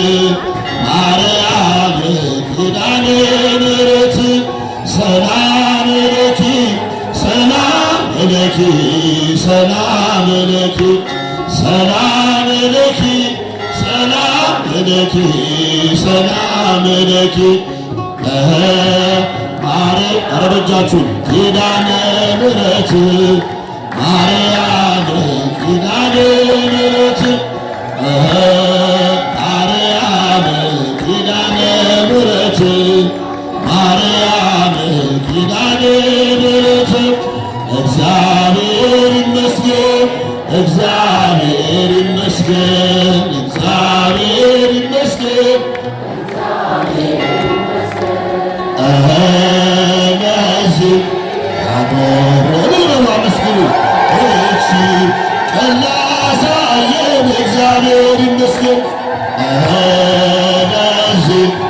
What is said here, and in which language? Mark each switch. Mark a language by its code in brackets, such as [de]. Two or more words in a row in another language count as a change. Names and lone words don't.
[gez] ማርያም ኪዳነ ምሕረት ሰላም ለኪ ሰላም ለኪ ሰላም ለኪ ሰላም ለኪ ሰላም ለኪ ሰላም ለኪ [am] ኧረ በእጃችሁ [gez] ኪዳነ ምሕረት [am] ማርያም ኪዳነ ምሕረት ማርያም ኪዳነ ምሕረት ማርያም ኪዳነ ምሕረት እግዚአብሔር ይመስገን እግዚአብሔር ይመስገን እግዚአብሔር ይመስገን ለዚህ ያደረገን አመስግኑ። እቺ ቀን ላሳየን እግዚአብሔር ይመስገን ለዚህ